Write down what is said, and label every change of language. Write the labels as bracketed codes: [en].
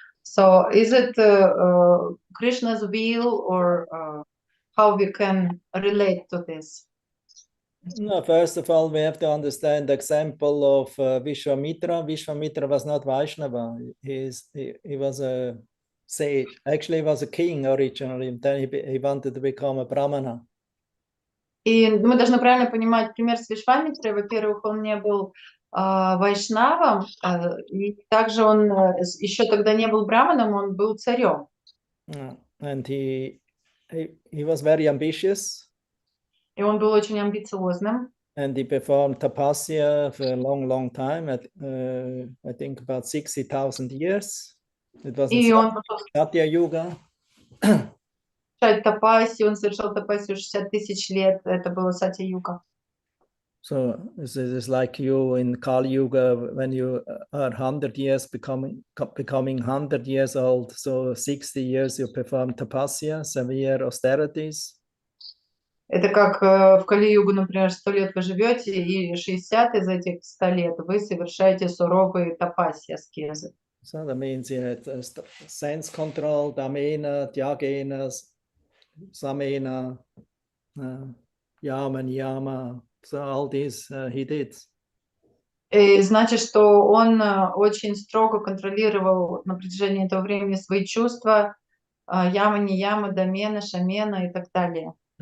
[en] So is it Krishna's will, or how we can relate to this? No, first of all, we have to understand the example of Vishwamitra. Vishwamitra was not Vaishnava. He was a sage. Actually, he was a king originally, and then he wanted to become a brahmana. [ru] И мы должны правильно понимать пример с Вишвамитрой. Во-первых, он не был вайшнавом, и также он еще тогда не был браманом, он был царем. [en] And he was very ambitious. [ru] И он был очень амбициозным. [en] And he performed tapasya for a long, long time, I think about 60,000 years. It was in Satya Yuga. [ru] Он совершал тапасию 60 тысяч лет, это было Сатья-юга. [en] So this is like you in Kali Yuga, when you are 100 years becoming 100 years old. So 60 years you perform tapasya, severe austerities. [ru] Это как в Кали-югу, например, 100 лет вы живете, и 60 из этих 100 лет вы совершаете суровые тапасьи, аскезы. [en] So that means you had sense control, damena, tyagena, samena, yama, niyama. So all these he did. [ru] И значит, что он очень строго контролировал на протяжении этого времени свои чувства, яма, не яма, домена, шамена и так далее.